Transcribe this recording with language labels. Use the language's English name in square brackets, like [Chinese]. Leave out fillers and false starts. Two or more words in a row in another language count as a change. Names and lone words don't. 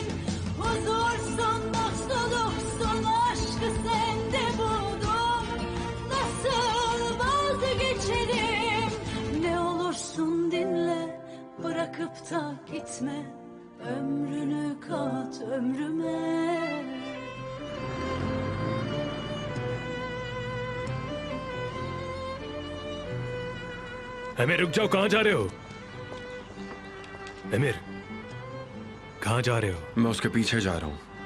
[Turkish] Huzursun, mutluluksun, aşkı sende buldum. Nasıl vazgeçerim? Ne olursun dinle, bırakıp da gitme. Ömrünü kat ömrüme. [Hindi] अमीर रुक जाओ, कहाँ जा रहे हो? अमीर, कहाँ जा रहे हो? मैं उसके पीछे जा रहा हूँ।